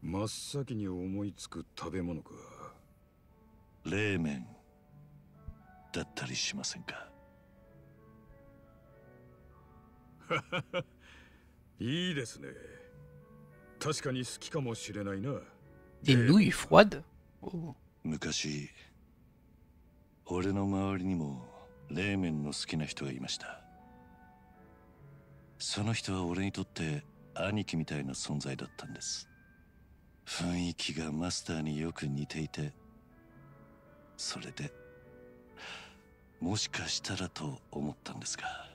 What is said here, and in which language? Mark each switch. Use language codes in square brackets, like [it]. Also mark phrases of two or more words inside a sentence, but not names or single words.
[ja] 真っ先に思いつく食べ物か。冷麺だったりしませんか？いいですね。確かに好きかもしれないな。 [fr] Des nouilles froides? Oh. [ja] 昔、俺の周りにも冷麺の好きな人がいました。その人は俺にとって兄貴みたいな存在だったんです。雰囲気がマスターによく似ていて、それでもしかしたらと思ったんですが。